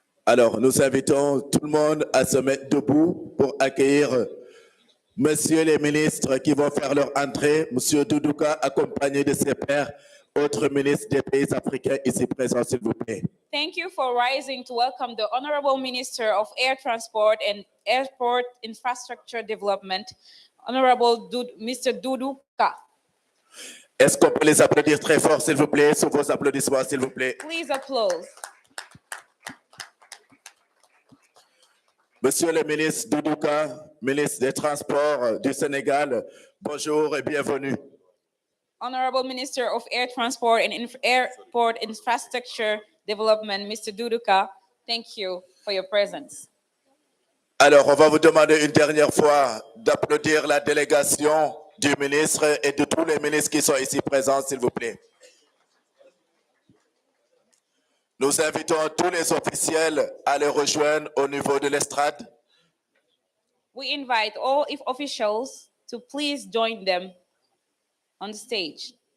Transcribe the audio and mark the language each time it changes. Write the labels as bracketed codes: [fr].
[fr] Alors, nous invitons tout le monde à se mettre debout pour accueillir Messieurs les ministres qui vont faire leur entrée. Monsieur Doudouka, accompagné de ses pairs, autres ministres des pays africains ici présents, s'il vous plaît. [en] Thank you for rising to welcome the Honorable Minister of Air Transport and Airport Infrastructure Development, Honorable Mr. Doudouka. [fr] Est-ce qu'on peut les applaudir très fort, s'il vous plaît, sous vos applaudissements, s'il vous plaît. [en] Please applause. [fr] Monsieur le ministre Doudouka, ministre des Transports du Sénégal, bonjour et bienvenue. [en] Honorable Minister of Air Transport and Airport Infrastructure Development, Mr. Doudouka, thank you for your presence. [fr] Alors, on va vous demander une dernière fois d'applaudir la délégation du ministre et de tous les ministres qui sont ici présents, s'il vous plaît. Nous invitons tous les officiels à les rejoindre au niveau de l'estrade. [en] We invite all officials to please join them on the stage.